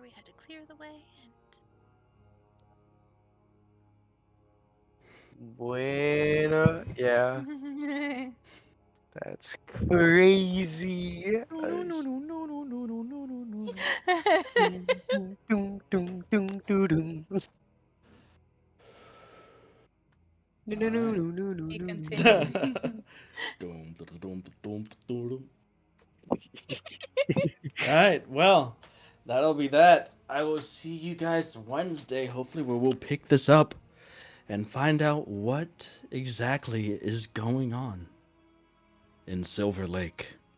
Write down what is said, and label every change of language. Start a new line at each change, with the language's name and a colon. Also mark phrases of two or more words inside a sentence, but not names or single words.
English: We had to clear the way, and Bueno. Yeah, that's crazy. Dun, dun, dun, dun, dun. No, no, no, no, no, no, We no, no. continue. Dum, dum, dum, dum, dum, dum. All right, well, that'll be that. I will see you guys Wednesday, hopefully, where we'll pick this up and find out what exactly is going on in Silver Lake.